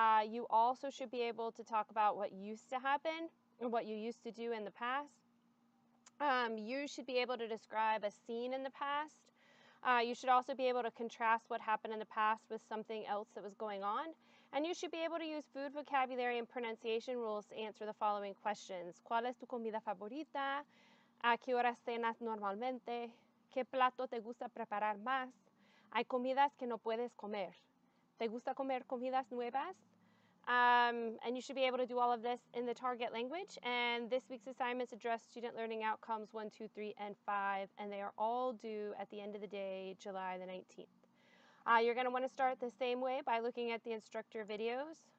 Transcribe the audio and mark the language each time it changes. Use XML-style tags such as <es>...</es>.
<en>You also should be able to talk about what used to happen or what you used to do in the past. You should be able to describe a scene in the past. You should also be able to contrast what happened in the past with something else that was going on. And you should be able to use food vocabulary and pronunciation rules to answer the following questions.</en> <es>¿Cuál es tu comida favorita? ¿A qué hora cenas normalmente? ¿Qué plato te gusta preparar más? Hay comidas que no puedes comer. ¿Te gusta comer comidas nuevas?</es> <en>And you should be able to do all of this in the target language. And this week's assignments address student learning outcomes 1, 2, 3, and 5, and they are all due at the end of the day, July the 19th. You're going to want to start the same way by looking at the instructor videos.</en>